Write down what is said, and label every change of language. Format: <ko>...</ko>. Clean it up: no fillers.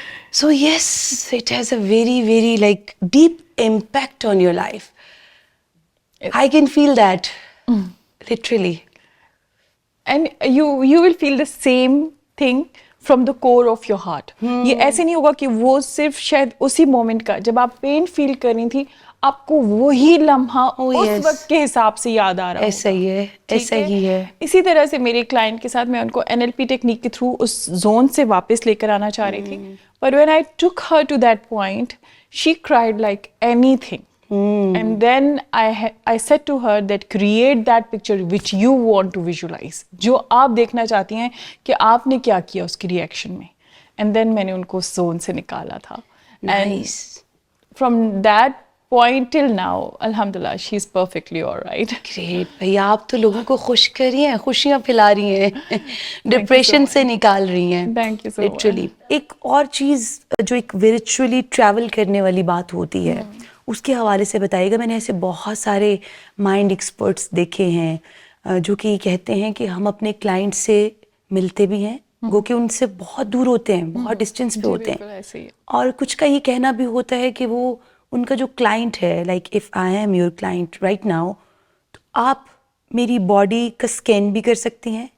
<en>So yes, it has a very, very deep impact on your life. I can feel that. Literally. And you will feel the same thing from the core of your heart.</en> <ur>یہ ایسے نہیں ہوگا کہ وہ صرف شاید اسی moment کا جب آپ پین فیل کر رہی تھی آپ کو وہی لمحہ اس وقت کے حساب سے یاد آ رہا ہوگا. ایسا ہی ہے، ایسا ہی ہے. اسی طرح سے میرے کلائنٹ کے ساتھ میں ان کو NLP ٹیکنیک کے تھرو اس زون سے واپس لے کر آنا چاہ رہی تھی.</ur> <en>But when I took her to that point, she cried like anything. And then I said to her that create that picture which you want to visualize.</en> <ur>جو آپ دیکھنا چاہتی ہیں کہ آپ نے کیا کیا اس کی ریئیکشن میں.</ur> <en>And then</en> <ur>میں نے ان کو زون سے نکالا تھا.</ur> <en>Nice. And from that point till now, alhamdulillah, she's perfectly all right. Great.</en> <ur>بھائی آپ تو لوگوں کو خوش کر رہی ہیں، خوشیاں پھیلا رہی ہیں، ڈپریشن سے نکال رہی ہیں.</ur> <en>Thank you so much. Literally.</en> <ur>ایک اور چیز جو ایک ورچولی ٹریول کرنے والی بات ہوتی ہے اس کے حوالے سے بتائیے گا. میں نے ایسے بہت سارے مائنڈ ایکسپرٹس دیکھے ہیں جو کہ کہتے ہیں کہ ہم اپنے کلائنٹ سے ملتے بھی ہیں گو کہ ان سے بہت دور ہوتے ہیں، بہت ڈسٹینس پہ ہوتے ہیں، اور کچھ کا یہ کہنا بھی ہوتا ہے کہ وہ ان کا جو کلائنٹ ہے</ur> <en>like if I am your client right now</en> <ur>تو آپ میری باڈی کا اسکین بھی کر سکتی ہیں.</ur>